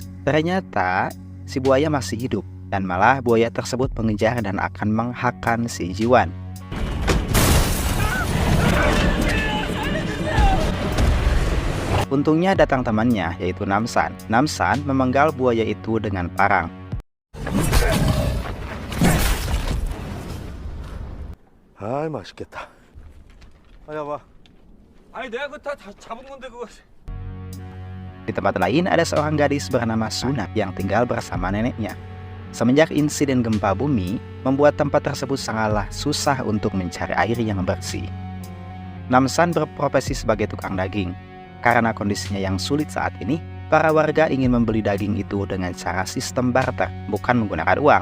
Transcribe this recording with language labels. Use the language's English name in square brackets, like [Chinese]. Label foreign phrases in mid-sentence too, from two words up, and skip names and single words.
[Indonesian] Ternyata si buaya masih hidup dan malah buaya tersebut mengejar dan akan menghakan si Jiwan. Untungnya datang temannya yaitu Namsan. Namsan memenggal buaya itu dengan parang. [Korean] 아이 맛있겠다. 아야 봐. 아니 내가 그거 다 잡은 건데 그거. [Indonesian] Di tempat lain ada seorang gadis bernama Suna yang tinggal bersama neneknya. Semenjak insiden gempa bumi, membuat tempat tersebut sangatlah susah untuk mencari air yang bersih. Namsan berprofesi sebagai tukang daging. Karena kondisinya yang sulit saat ini, para warga ingin membeli daging itu dengan cara sistem barter, bukan menggunakan uang.